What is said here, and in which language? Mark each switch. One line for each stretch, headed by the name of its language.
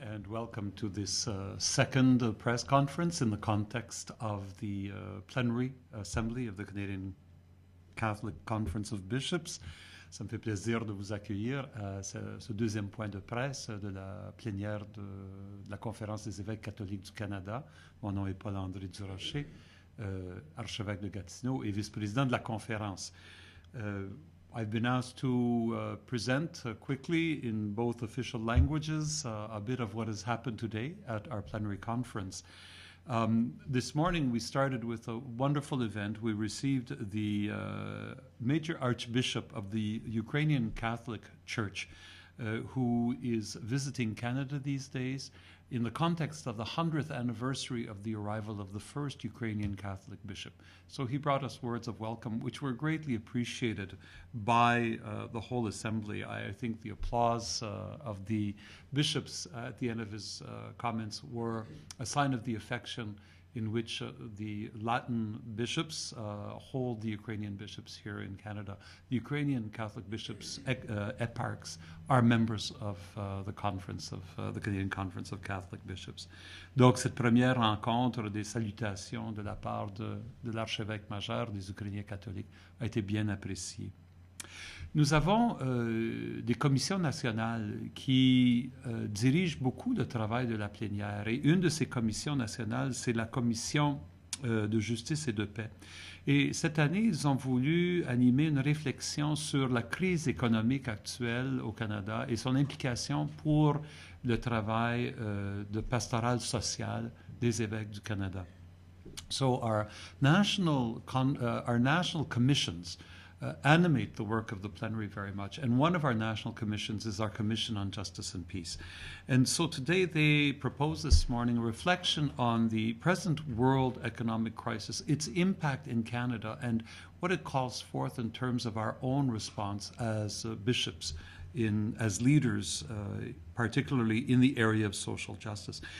English: welcome to this second press conference in the context of the plenary assembly of the Canadian Catholic Conference of Bishops.
French: Ça me fait plaisir de vous accueillir à ce deuxième point de presse de la plénière de la Conférence des évêques catholiques du Canada. Mon nom est Paul-André Durocher, archevêque de Gatineau et vice-président de la conférence.
English: I've been asked to present quickly in both official languages a bit of what has happened today at our plenary conference. This morning we started with a wonderful event. We received the Major Archbishop of the Ukrainian Catholic Church, who is visiting Canada these days in the context of the 100th anniversary of the arrival of the first Ukrainian Catholic bishop. So he brought us words of welcome, which were greatly appreciated by the whole assembly. I think the applause of the bishops at the end of his comments were a sign of the affection in which the Latin bishops hold the Ukrainian bishops here in Canada. The Ukrainian Catholic bishops, eparchs, are members of the conference of the Canadian Conference of Catholic Bishops.
French: Donc cette première rencontre des salutations de la part de l'archevêque majeur des Ukrainiens catholiques a été bien appréciée. Nous avons des commissions nationales qui dirigent beaucoup de travail de la plénière. Et une de ces commissions nationales, c'est la commission de justice et de paix. Et cette année, ils ont voulu animer une réflexion sur la crise économique actuelle au Canada et son implication pour le travail de pastoral social des évêques du Canada.
English: So our national commissions animate the work of the plenary very much. And one of our national commissions is our Commission on Justice and Peace. And so today they propose this morning a reflection on the present world economic crisis, its impact in Canada, and what it calls forth in terms of our own response as bishops, as leaders, particularly in the area of social justice.